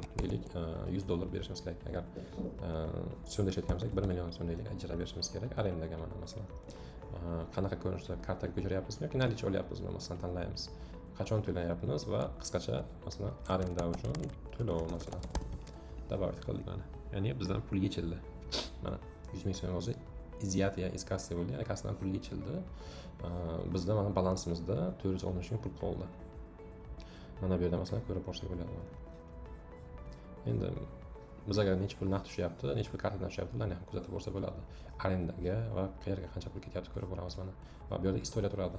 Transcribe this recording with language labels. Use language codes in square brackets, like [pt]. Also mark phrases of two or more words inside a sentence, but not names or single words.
[uz] Deylik $100 berishimiz kerak. Agar so'mda ishlatgan bo'lsak 1 million so'm deylik ijara berishimiz kerak arendaga, mana masalan. Qanaqa ko'rinishda kartaga ko'chiryapmizmi yoki nalicha olyapmizmi, masalan tanlaymiz. Qachon to'layapmiz va qisqacha masalan arenda uchun to'lov masalan добавить qildik mana. Ya'ni bizdan pul yechildi. Mana 100 ming so'm hozir [ru] изъятие из кассы [uz] bo'ldi, ya'ni kassadan pul yechildi. Bizda mana balansimizda 460 ming pul qoldi. Mana bu yerda masalan ko'rib borsak bo'ladi. Endi biz agar necha pul naqd tushyapti, necha pul kartadan tushyapti, ularni ham kuzatib borsa bo'ladi. Arendaga va qayerga qancha pul ketyapti ko'rib boramiz mana. Va bu yerda istoriya turadi.